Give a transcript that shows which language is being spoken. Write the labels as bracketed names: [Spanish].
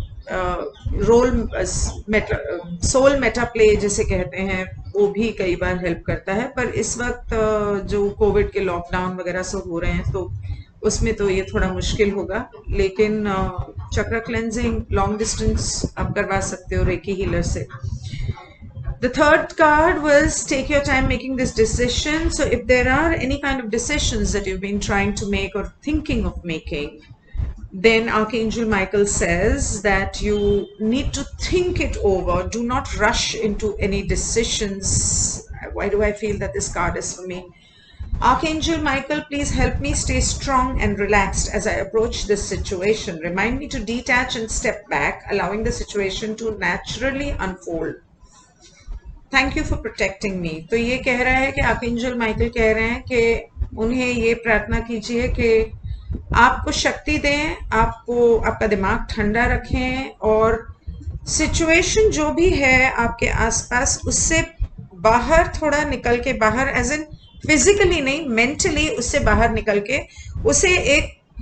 [Hindi] Role soul Meta play जिसे कहते हैं वो भी कई बार हेल्प करता है, पर इस वक्त जो कोविड के लॉकडाउन वगैरह सब हो रहे हैं तो उसमें तो ये थोड़ा मुश्किल होगा, लेकिन चक्र क्लेंजिंग लॉन्ग डिस्टेंस आप करवा सकते हो रेकी हीलर से. [English] The third card was take your time making this decision. So if there are any kind of decisions that you've been trying to make or thinking of making, then Archangel Michael says that you need to think it over. Do not rush into any decisions. Why do I feel that this card is for me? Archangel Michael, please help me stay strong and relaxed as I approach this situation. Remind me to detach and step back, allowing the situation to naturally unfold. Thank you for protecting me. [Hindi] तो ये कह रहा है कि archangel Michael कह रहे हैं कि उन्हें ये प्रार्थना कीजिए कि आपको शक्ति दें, आपको आपका दिमाग ठंडा रखें और सिचुएशन जो भी है आपके आसपास उससे बाहर थोड़ा निकल के, बाहर एज इन फिजिकली नहीं, मेंटली उससे बाहर निकल के उसे एक